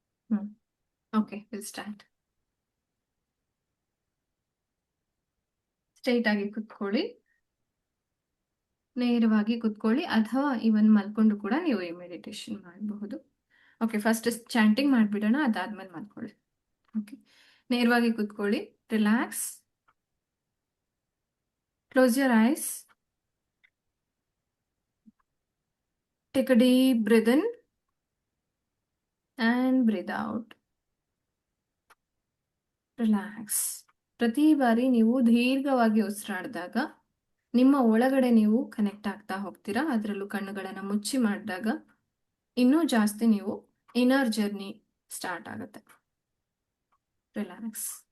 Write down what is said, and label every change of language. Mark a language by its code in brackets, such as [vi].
[en] Hmm. Okay, will start. [kn] Straight ಆಗಿ ಕುತ್ಕೊಳ್ಳಿ, ನೇರವಾಗಿ ಕುತ್ಕೊಳ್ಳಿ, ಅಥವಾ ಇವನ್ ಮಲ್ಕೊಂಡು ಕೂಡ ನೀವು ಈ ಮೆಡಿಟೇಷನ್ ಮಾಡಬಹುದು. ಓಕೆ, ಫಸ್ಟ್ ಚಾಂಟಿಂಗ್ ಮಾಡಿಬಿಡೋಣ, ಅದಾದ್ಮೇಲೆ ಮಲ್ಕೊಳ್ಳಿ. [en] okay, [kn] ನೇರವಾಗಿ ಕುತ್ಕೊಳ್ಳಿ, [en] Relax, close your eyes, take a deep breath in and breathe out. Relax. [kn] ಪ್ರತಿ ಬಾರಿ ನೀವು ದೀರ್ಘವಾಗಿ ಉಸಿರಾಡಿದಾಗ ನಿಮ್ಮ ಒಳಗಡೆ ನೀವು ಕನೆಕ್ಟ್ ಆಗ್ತಾ ಹೋಗ್ತೀರಾ, ಅದರಲ್ಲೂ ಕಣ್ಣುಗಳನ್ನು ಮುಚ್ಚಿ ಮಾಡಿದಾಗ ಇನ್ನೂ ಜಾಸ್ತಿ ನೀವು ಇನ್ನರ್ ಜರ್ನಿ ಸ್ಟಾರ್ಟ್ ಆಗುತ್ತೆ. ರಿಲ್ಯಾಕ್ಸ್.